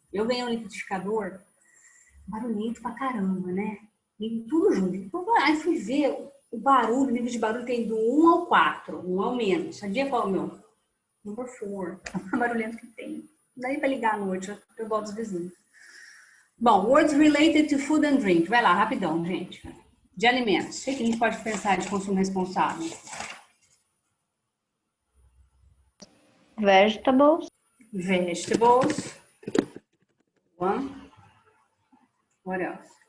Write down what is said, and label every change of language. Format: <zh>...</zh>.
<pt>Eu ganhei um liquidificador barulhento pra caramba, né? E tudo junto. Então, aí fui ver o barulho, o nível de barulho tem do 1 ao 4, 1 ao menos. Sabia qual é o meu?</pt> <en>Number 4.</en> <pt>É o barulhento que tem. Não dá nem pra ligar à noite, eu gosto dos vizinhos. Bom,</pt> <en>words related to food and drink.</en> <pt>Vai lá, rapidão, gente. De alimentos. O que a gente pode pensar de consumo responsável?</pt> <en>Vegetables. Vegetables. One. What else?</en>